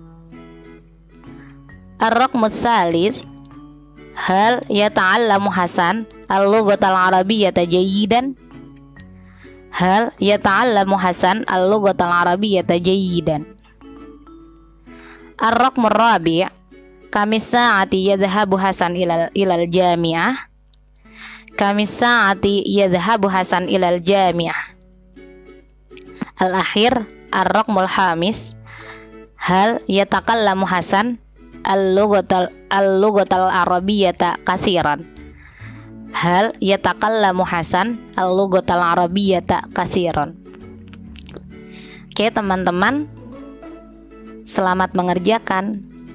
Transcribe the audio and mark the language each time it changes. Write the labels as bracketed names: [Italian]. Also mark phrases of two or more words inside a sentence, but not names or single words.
[Arabic] الرقم الثالث، هل يتعلم حسن اللغة العربية جيدا? هل يتعلم حسن اللغة العربية جيدا? الرقم الرابع، كم الساعة يذهب حسن إلى الجامعة? كم الساعة يذهب حسن إلى الجامعة? الأخير، الرقم الخامس، هل يتكلم حسن اللغة العربية كثيرا? هل يتكلم حسن اللغة العربية كثيرا? [Indonesian] Oke teman-teman, selamat mengerjakan.